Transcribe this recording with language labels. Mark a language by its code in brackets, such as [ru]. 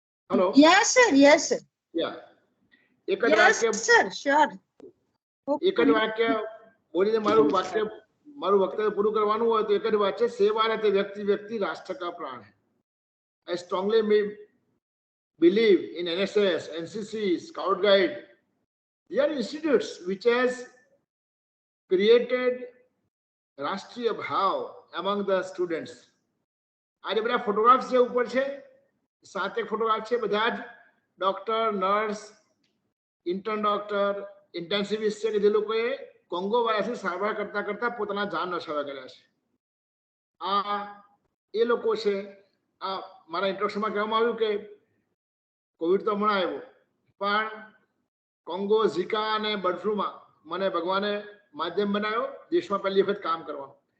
[en] Hello. Yes sir, yes sir. [gu] યા, એક જ વાક્ય [en] Sir, sure. [gu] એક જ વાક્ય બોલીને મારું વક્તવ્ય પૂરું કરવાનું હોય તો એક જ વાત છે, સેવા અને તે વ્યક્તિ [hi] રાષ્ટ્ર કા પ્રાણ है. [en] I strongly believe in NSS, NCC, Scout Guide. They are institutes which has created [gu] રાષ્ટ્રીય ભાવ [en] among the students. [gu] આજે બધા ફોટોગ્રાફ્સ જે ઉપર છે, 7 ફોટોગ્રાફ છે, બધા જ doctor, nurse, intern doctor, intensivist છે કે જે લોકોએ કોંગો વાયરસની સારવાર કરતા કરતા પોતાના જાન નશાવા કર્યા છે. આ એ લોકો છે. આ મારા ઇન્ટ્રોડક્શનમાં કહેવામાં આવ્યું કે કોવિડ તો હમણાં આવ્યો, પણ કોંગો, ઝિકા અને બર્ડ ફ્લુમાં મને ભગવાને માધ્યમ બનાવ્યો દેશમાં પહેલી વખત કામ કરવાનો.